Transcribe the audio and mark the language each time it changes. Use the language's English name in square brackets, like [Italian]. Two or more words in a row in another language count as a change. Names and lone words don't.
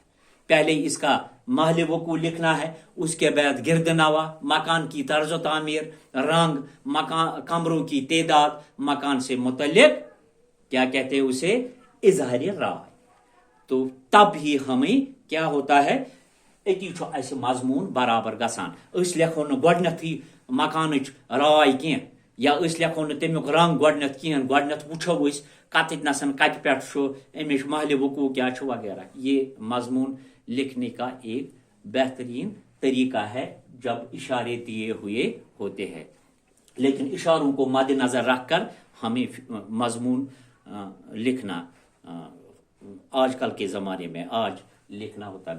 [Urdu] پہلے اس کا محل وقوع لکھنا ہے، اس کے بعد گرد نوا، مکان کی طرز و تعمیر، رنگ، مکان کمروں کی تعداد، مکان سے متعلق کیا کہتے ہیں اسے اظہار رائے. تو تب ہی ہمیں کیا ہوتا ہے، [Kashmiri] اتی چھو ایسے مضمون برابر گسان. اس لکھو نہ گۄڈنیتھٕے مکانچ رائے کینٛہہ، یا اس لکھو نہ تمیُک رنگ گۄڈنیتھ کینٛہہ، گۄڈنیتھ وٕچھو أسۍ کتنسن کتہ پٮ۪ٹھ چھُ امِچ محل وقوع کیا چھُ وغیرہ. [Urdu] یہ مضمون لکھنے کا ایک بہترین طریقہ ہے جب اشارے دیے ہوئے ہوتے ہیں. لیکن اشاروں کو مد نظر رکھ کر ہمیں مضمون لکھنا آج کل کے زمانے میں آج لکھنا ہوتا ہے.